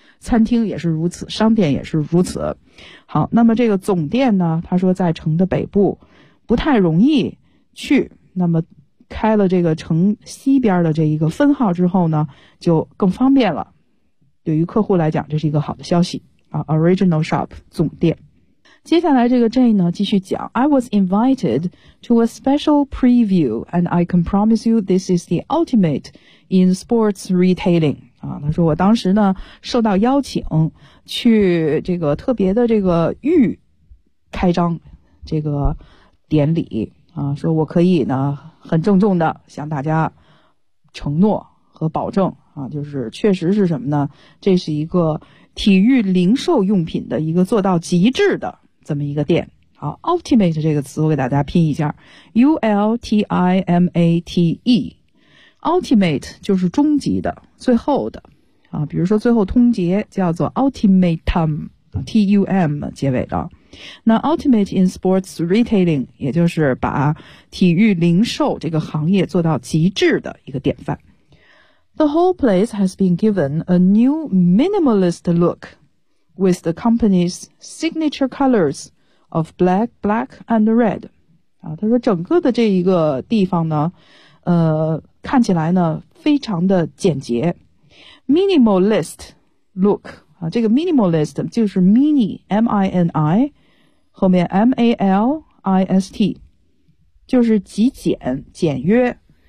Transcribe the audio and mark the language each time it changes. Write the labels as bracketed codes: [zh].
[zh] 餐厅也是如此，商店也是如此。好，那么这个总店呢，他说在城的北部不太容易去，那么开了这个城西边的这一个分号之后呢，就更方便了。对于客户来讲，这是一个好的消息啊。 [en] Original shop [zh] 总店。接下来这个 Jane 呢继续讲， [en] I was invited to a special preview and I can promise you this is the ultimate in sports retailing. [zh] 啊，他说我当时呢受到邀请去这个特别的这个预开张这个典礼啊，说我可以呢很郑重的向大家承诺和保证啊，就是确实是什么呢，这是一个体育零售用品的一个做到极致的这么一个店。好， ultimate 这个词我给大家拼一下， ultimate。 Ultimate 就是终极的、最后的啊，比如说最后通牒叫做 ultimatum， T-U-M 结尾的。那 [en] ultimate in sports retailing [zh] 也就是把体育零售这个行业做到极致的一个典范。 [en] The whole place has been given a new minimalist look with the company's signature colors of black, black and red. [zh] 啊，他说整个的这一个地方呢，看起来呢非常的简洁 [en] minimalist look [zh] 啊，这个 minimalist 就是 mini M-I-N-I 后面 M-A-L-I-S-T 就是极简简约